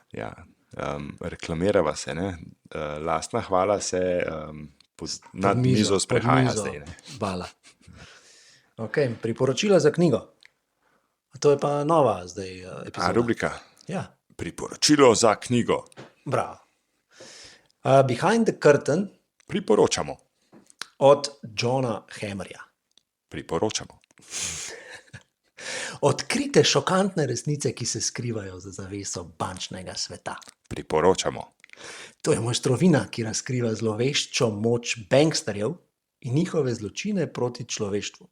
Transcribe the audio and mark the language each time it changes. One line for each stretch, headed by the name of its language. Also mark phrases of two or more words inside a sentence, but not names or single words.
Slovenian: Ja, reklamirava se, ne? Lastna hvala se nad mizo sprehaja zdaj. Ne? Bala. Okay, priporočila za knjigo. A to je pa nova zdaj epizoda. Rubrika. Ja, Priporočilo za knjigo. bravo. Behind the Curtain Priporočamo. od Johna Hammerja. Priporočamo. Odkrite šokantne resnice, ki se skrivajo za zaveso bančnega sveta. Priporočamo. To je mojstrovina, ki razkriva zloveščo moč banksterjev in njihove zločine proti človeštvu.